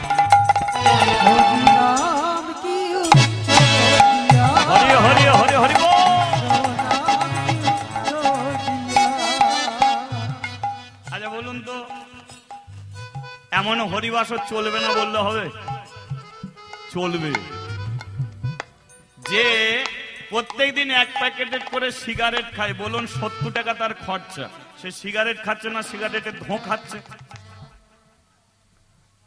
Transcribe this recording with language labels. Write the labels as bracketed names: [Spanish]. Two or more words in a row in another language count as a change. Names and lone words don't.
[Hindi] नाम क्यों छोड़ दिया, हरि हरि हरि हरि बोल। [Bangla] আচ্ছা বলুন তো, এমন হরিবাসর চলবে না বললে হবে? চলবে। যে প্রত্যেকদিন এক প্যাকেট করে সিগারেট খায়, বলুন 70 টাকা তার খরচা, সে সিগারেট খাচ্ছে না সিগারেটের ধোঁ খাচ্ছে?